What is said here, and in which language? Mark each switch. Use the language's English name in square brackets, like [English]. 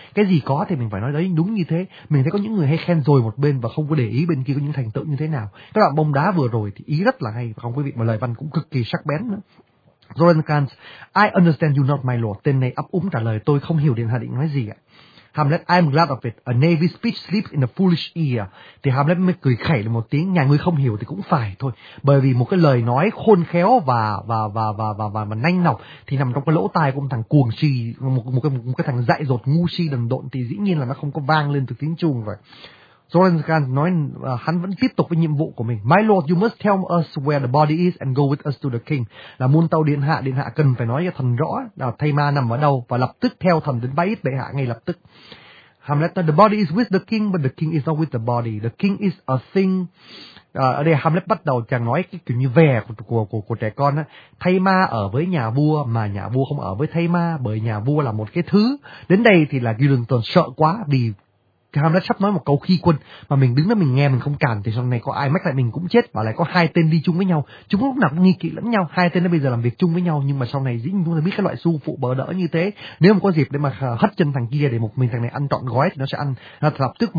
[Vietnamese] Cái gì có thì mình phải nói đấy, đúng như thế. Mình thấy có những người hay khen rồi một bên và không có để ý bên kia có những thành tựu như thế nào. Các bạn bông đá vừa rồi thì ý rất là hay, không quý vị, mà lời văn cũng cực kỳ sắc bén nữa. Zoran Kant, [English] I understand you not, my lord. [Vietnamese] Tên này ấp úng trả lời, tôi không hiểu điện hạ định nói gì ạ. [English] Hamlet, I'm glad of it. A navy speech slips in a foolish ear. [Vietnamese] Thì Hamlet mới cười khẩy lên một tiếng. Nhà ngươi không hiểu thì cũng phải thôi. Bởi vì một cái lời nói khôn khéo và nhanh nọc thì nằm trong cái lỗ tai của một thằng cuồng si, một cái thằng dại dột ngu si đần độn thì dĩ nhiên là nó không có vang lên từ tiếng Trung vậy. Zoran Khan nói hắn vẫn tiếp tục với nhiệm vụ của mình. [English] My lord, you must tell us where the body is and go with us to the king. [Vietnamese] Là muôn tàu điện hạ cần phải nói cho thần rõ là thây ma nằm ở đâu và lập tức theo thần đến bái yết bệ hạ ngay lập tức. [English] Hamlet nói, the body is with the king, but the king is not with the body. The king is a thing. [Vietnamese] Ở đây Hamlet bắt đầu chàng nói cái kiểu như vẻ của trẻ con á. Thây ma ở với nhà vua mà nhà vua không ở với thây ma, bởi nhà vua là một cái thứ. Đến đây thì là Gildenton sợ quá vì Hamlet sắp nói một câu khi quân mà mình đứng đó mình nghe mình không cản thì sau này có ai mách lại mình cũng chết, và lại có hai tên đi chung với nhau, chúng lúc nào cũng nghi kỵ lẫn nhau, hai tên nó bây giờ làm việc chung với nhau, nhưng mà sau này dĩ nhiên chúng ta biết cái loại su phụ bờ đỡ như thế, nếu mà có dịp để mà hất chân thằng kia để một mình thằng này ăn trọn gói thì nó sẽ ăn nó lập tức.